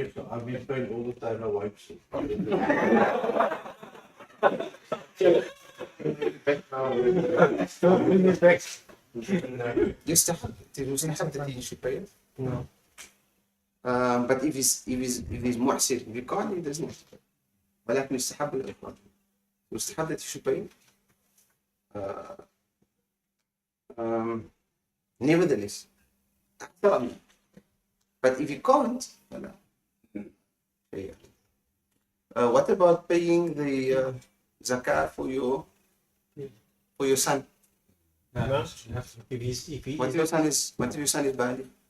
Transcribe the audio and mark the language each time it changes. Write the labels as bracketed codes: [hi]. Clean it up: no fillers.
[en] I've been paying all the time, my wife's. يستحب that he should pay it. No. But if he's mu'sir, if he can't, he doesn't have to pay. [ar] ولكن يستحب الإخراج. [en] يستحب that he should pay. Nevertheless, [ar] أكثر منه. [en] But if you can't, فلا. Pay it. What about paying the zakat for your son? No? You have to. If he What if your son is bali?